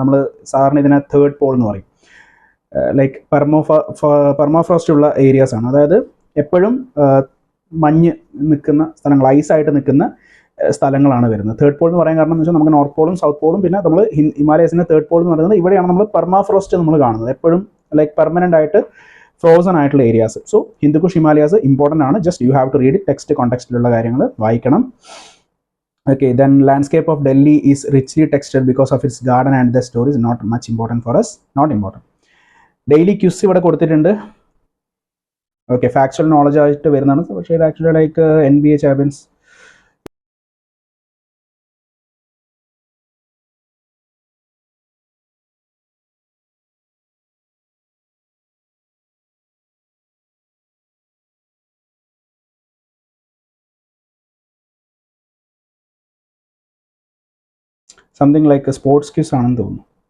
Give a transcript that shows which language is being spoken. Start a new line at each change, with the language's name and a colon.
Malayalam: നമ്മൾ സാധാരണ ഇതിനെ തേർഡ് പോൾ എന്ന് പറയും. ലൈക്ക് പെർമോഫ്രോസ്റ്റ് ഉള്ള ഏരിയാസ് ആണ്, അതായത് എപ്പോഴും മഞ്ഞ് നിൽക്കുന്ന സ്ഥലങ്ങൾ, ഐസായിട്ട് നിൽക്കുന്ന സ്ഥലങ്ങളാണ് വരുന്നത്. തേർഡ് പോൾ എന്ന് പറയാൻ കാരണം എന്ന് വെച്ചാൽ നമുക്ക് നോർത്ത് പോളും സൗത്ത് പോളും പിന്നെ നമ്മൾ ഹിമാലയസിൻ്റെ തേർഡ് പോൾ എന്ന് പറയുന്നത് ഇവിടെയാണ് നമ്മൾ പെർമാഫ്രോസ്റ്റ് നമ്മൾ കാണുന്നത്, എപ്പോഴും ലൈക്ക് പെർമനൻ്റ് ആയിട്ട് ഫ്രോസൺ ആയിട്ടുള്ള areas. So Hindu Kush Himalayas important ആണ്,
English: just you have to read it,
Malayalam: text കോണ്ടെക്സ്റ്റിലുള്ള കാര്യങ്ങൾ വായിക്കണം.
English: Okay, then landscape of Delhi is richly textured because of its garden and the story is not much important for us, not important.
Malayalam: Daily quiz ഇവിടെ കൊടുത്തിട്ടുണ്ട്. Okay, factual knowledge ആയിട്ട് വരുന്നതാണ്, പക്ഷേ ഇത് actually like NBA champions something like sports quiz ആണെന്ന് തോന്നുന്നു.